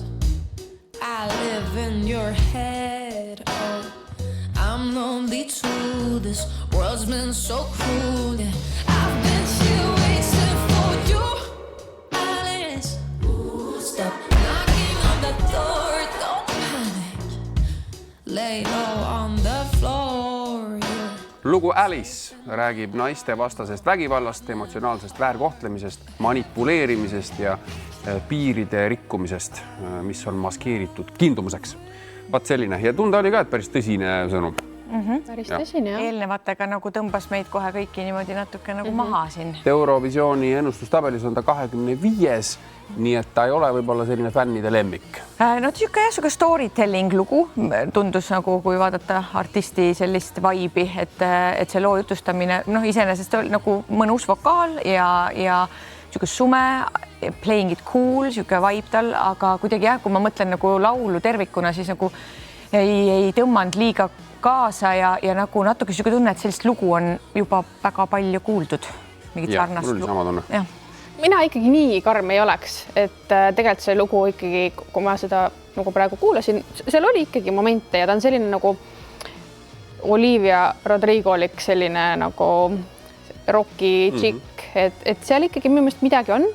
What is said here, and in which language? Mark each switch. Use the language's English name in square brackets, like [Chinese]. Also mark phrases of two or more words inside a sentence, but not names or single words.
[English] I live in your head, oh, I'm lonely too. This world's been so cruel, yeah. I've been here waiting for you, Alice. Stop knocking on the door, don't panic. Lay low on the floor, yeah. [Estonian] Lugu Alice räägib naiste vastasest vägivallast, emotsionaalsest väärkohtlemisest, manipuleerimisest ja piiride rikkumisest, mis on maskeeritud kindumuseks. Vaat selline ja tunda oli ka, et päris tõsine sõnum. Päris tõsine, jah. Eelnevatega nagu tõmbas meid kohe kõiki niimoodi natuke nagu maha siin. Eurovisiooni ennustustabelis on ta 25, nii et ta ei ole võib-olla selline fännide lemmik. No siuke storytelling lugu tundus nagu, kui vaadata artisti sellist vaibi, et see loo jutustamine, iseenesest oli nagu mõnus vokaal ja siuke sume, [English] playing it cool, [Estonian] siuke vibe tal, aga kuidagi jah, kui ma mõtlen nagu laulu tervikuna, siis nagu ei tõmmanud liiga kaasa ja nagu natuke siuke tunne, et sellist lugu on juba väga palju kuuldud. Mingit sarnast lugu. Sama tunne. Mina ikkagi nii karm ei oleks, et tegelikult see lugu ikkagi, kui ma seda nagu praegu kuulasin, seal oli ikkagi momente ja ta on selline nagu Olivia Rodrigo-lik selline nagu rocki tšikk, et seal ikkagi minu meelest midagi on.